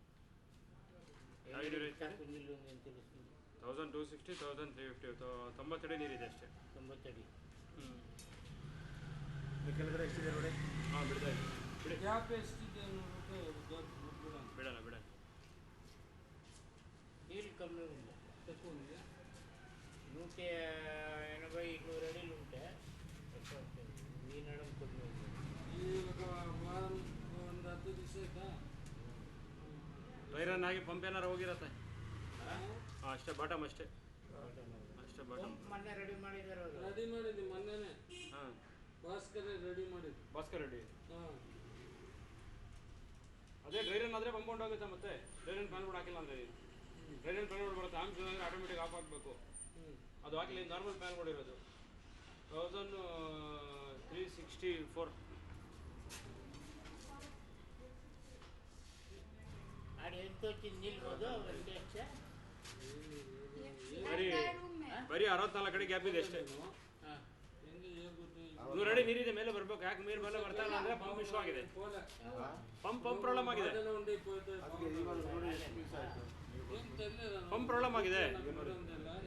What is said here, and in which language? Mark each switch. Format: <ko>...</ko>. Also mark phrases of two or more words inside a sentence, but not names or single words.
<kn>1260 1350 90 ಅಡಿ ನೀರಿದೆ ಅಷ್ಟೇ 90 ಅಡಿ ಕೆಳಗಡೆ ಎಷ್ಟಿದೆ ನೋಡಿ ಹಾಂ ಬಿಡ್ತಾ ಇದೆ ಬಿಡಿ ಗ್ಯಾಪ್ ಎಷ್ಟಿದೆ ಬಿಡಲ್ಲ</kn> <te>నీళ్ళు కమ్మి ఉంది తక్కువ ఉంది 180 200 అడిలు ఉంటే ఎక్కువ వస్తుంది నీనడం కమ్మి ఉంది ఈ ఒక వారం</te> <kn>ಒಂದು 10 ದಿವಸ ಆಯ್ತಾ ವೈರನ್ ಆಗಿ ಪಂಪ್ ಏನಾರು ಹೋಗಿರತ್ತೆ ಹಾಂ ಅಷ್ಟೇ ಬಾಟಮ್ ಅಷ್ಟೇ ಬಾಟಮ್. ಮೊನ್ನೆ ರೆಡಿ ಮಾಡಿದ್ದಾರೆ ಅವರು. ರೆಡಿ ಮಾಡಿದ್ವಿ ಮೊನ್ನೆನೆ. ಹಾಂ ಭಾಸ್ಕರ್ ರೆಡಿ ಮಾಡಿದ್ದು. ಭಾಸ್ಕರ್ ರೆಡ್ಡಿ. ಹಾಂ ಅದೇ ಡ್ರೈರನ್ ಆದರೆ ಪಂಪ್ ಹೋಗುತ್ತೆ ಮತ್ತೆ</kn> <en>dry run pan board</en> <kn>ಹಾಕಿಲ್ಲ ಅಂದರೆ</kn> <en>dry run pan board</en> <kn>ಬರುತ್ತೆ ಆಮ್ಸ್ ಅಂದರೆ</kn> <en>automatic off</en> <kn>ಆಗಬೇಕು. ಅದು ಹಾಕಲಿ</kn> <en>normal pan board</en> <kn>ಇರೋದು 1364.</kn> <te>ఆడ ఎంత వచ్చింది నీళ్ళు పోదు వెంకటేష్</te> <kn>ಬರೀ 64 ಕಡೆ ಗ್ಯಾಪ್ ಇದೆ ಅಷ್ಟೇ. ಹೆಂಗೆ ಹೇಳ್ಬಿಟ್ಟು ನೀವು ರೆಡಿ ನೀರಿದೆ ಮೇಲೆ ಬರ್ಬೇಕು. ಯಾಕೆ ನೀರು ಮೇಲೆ ಬರ್ತಾ ಇಲ್ಲ ಅಂದರೆ</kn> <en>pump issue</en> <kn>ಆಗಿದೆ.</kn> <en>pump problem</en> <kn>ಆಗಿದೆ.</kn> <en>pump problem</en> <kn>ಆಗಿದೆ.</kn>